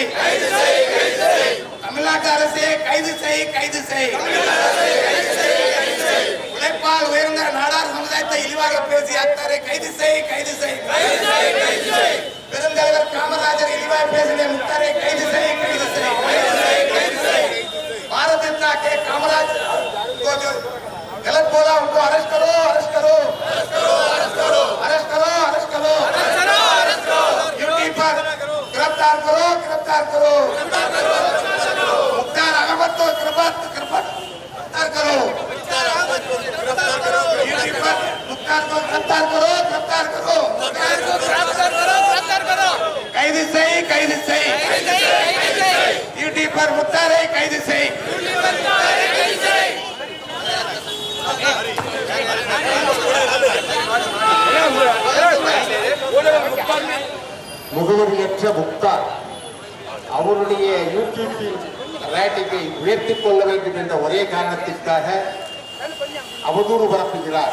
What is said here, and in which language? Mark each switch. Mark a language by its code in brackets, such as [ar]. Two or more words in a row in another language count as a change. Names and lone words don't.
[ta] தமிழ்நாட்டு அரசே கைது செய், கைது செய். உழைப்பால் உயர்ந்த நாடார் சமுதாயத்தை இழிவாக பேசிய அத்தரை கைது செய், கைது செய். பெருந்தலைவர் காமராஜர் இழிவாக பேசிய முத்தாரை கைது செய், கைது செய். [hi] भारत रत्न के कामराज को जो गलत बोला उनको अरेस्ट करो, अरेस्ट करो, अरेस्ट करो, अरेस्ट करो, अरेस्ट करो, अरेस्ट करो, अरेस्ट करो, यूट्यूब पर गिरफ्तार करो, गिरफ्तार करो, मुख्तार अहमद को गिरफ्तार करो, मुख्तार अहमद को गिरफ्तार करो, यूट्यूब पर मुख्तार को गिरफ्तार करो, गिरफ्तार करो, मुख्तार को गिरफ्तार करो, गिरफ्तार करो. [ta] கைது செய், கைது செய், யூடியூப் [hi] पर मुख्तार है [ta] கைது செய். முகவரியற்ற முக்தார் அவருடைய யூடியூப்பில் ரேட்டிங்கை உயர்த்திக் கொள்ள வேண்டும் என்ற ஒரே காரணத்திற்காக அவதூறு பரப்புகிறார்.